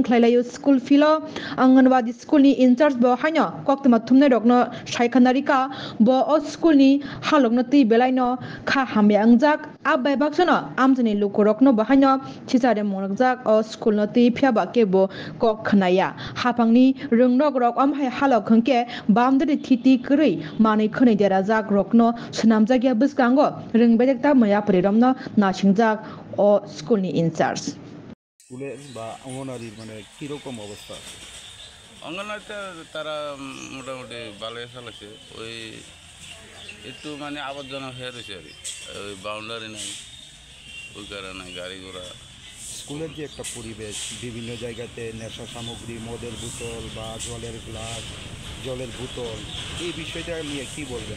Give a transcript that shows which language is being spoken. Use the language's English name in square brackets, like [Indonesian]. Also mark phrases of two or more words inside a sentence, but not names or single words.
[Kok Borok] khlailayo school filo Anganwadi school ni [English] in charge [Kok Borok] bo haino koktuma thumne rokno saikhanarika bo o school ni halok no ti belai no kha hamia angjak abai baksono amjani lukurokno bahaino chisare mongjak o school no ti phiaba kebo kok khnaya hapangni rungrok rok amhai halok khonke boundary thiti krui manui khonai dera jak rokno swnamjakya bwskango rungberekta maya priromno nasingjak o school ni [English] in charge [Bangla] স্কুলের বা অঙ্গনারীর মানে কীরকম অবস্থা আছে? অঙ্গনারীতে তারা মোটামুটি ভালোই চালাচ্ছে, ওই একটু মানে আবর্জনা হয়ে রয়েছে আর কি, ওই বাউন্ডারি নাই, ওই কারণে গাড়ি ঘোড়া। স্কুলের যে একটা পরিবেশ, বিভিন্ন জায়গাতে নেশা সামগ্রী, মদের বোতল বা জলের গ্লাস, জলের বোতল, এই বিষয়টা নিয়ে কী বলবেন?